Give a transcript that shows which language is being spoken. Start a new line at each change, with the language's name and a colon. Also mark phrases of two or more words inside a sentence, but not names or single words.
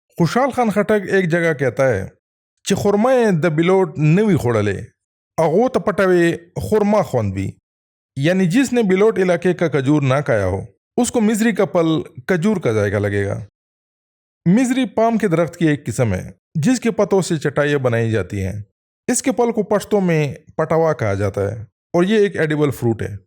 Urdu: خوشحال خان خټک ایک جگہ کہتا ہے
Pashto: چې خرمه د بلوٹ نوی خوڑلے اغو ته پټوي خرما خوند
Urdu: بھی، یعنی جس نے بلوٹ علاقے کا کھجور نہ کھایا ہو اس کو مزری کا پل کھجور کا ذائقہ لگے گا۔ مزری پام کے درخت کی ایک قسم ہے جس کے پتوں سے چٹائیاں بنائی جاتی ہیں۔ اس کے پل کو پشتوں میں پٹوا کہا جاتا ہے اور یہ ایک
English: edible fruit
Urdu: ہے۔